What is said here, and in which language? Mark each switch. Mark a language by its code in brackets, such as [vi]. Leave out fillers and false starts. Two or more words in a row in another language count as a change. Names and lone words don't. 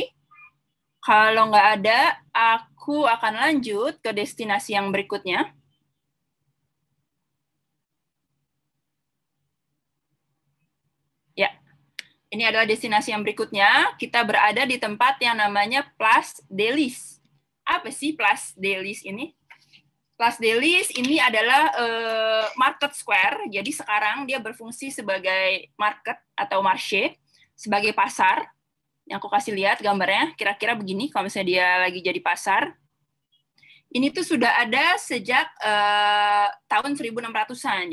[id] Kalau nggak ada, aku akan lanjut ke destinasi yang berikutnya. Ya, ini adalah destinasi yang berikutnya. Kita berada di tempat yang namanya Place des Lys. Apa sih Place des Lys ini? Place des Lys ini adalah [en] market square. [id] Jadi sekarang dia berfungsi sebagai market atau marché, sebagai pasar. Yang aku kasih lihat gambarnya, kira-kira begini kalau misalnya dia lagi jadi pasar. Ini tuh sudah ada sejak tahun 1600-an.